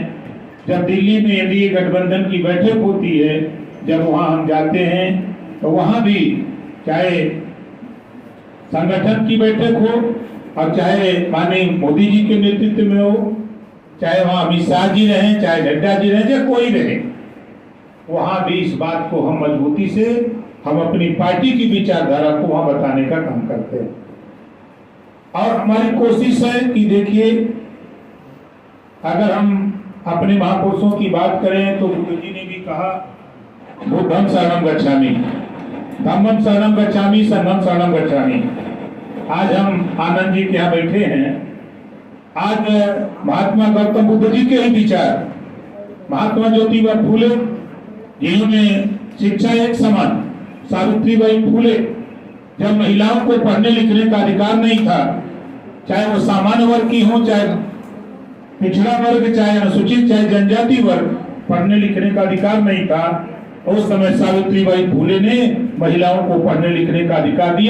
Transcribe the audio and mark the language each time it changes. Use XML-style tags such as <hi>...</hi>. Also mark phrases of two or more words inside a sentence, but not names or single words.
<hi>जब दिल्ली में एनडीए गठबंधन की बैठक होती है, जब वहां हम जाते हैं तो वहां भी चाहे संगठन की बैठक हो और चाहे माननीय मोदी जी के नेतृत्व में हो, चाहे वहां अमित शाह जी रहे, चाहे नड्डा जी रहे, या कोई रहे, वहां भी इस बात को हम मजबूती से हम अपनी पार्टी की विचारधारा को वहां बताने का काम करते हैं। और हमारी कोशिश है कि देखिए, अगर हम अपने महापुरुषों की बात करें तो बुद्ध जी ने भी कहा,</hi> <pi>बुद्धं शरणं गच्छामि, धम्मं शरणं गच्छामि, संघं शरणं गच्छामि।</pi> <hi>आज हम आनंद जी के यहाँ बैठे हैं। आज महात्मा गौतम बुद्ध जी के ही विचार, महात्मा ज्योतिबा फूले जिन्होंने शिक्षा एक समान, सावित्रीबाई फूले, जब महिलाओं को पढ़ने लिखने का अधिकार नहीं था, चाहे वो सामान्य वर्ग की हो, चाहे पिछड़ा वर्ग, चाहे अनुसूचित, चाहे जनजाति वर्ग, पढ़ने लिखने का अधिकार नहीं था, उस समय सावित्रीबाई फूले ने महिलाओं को पढ़ने लिखने का अधिकार दिया।</hi>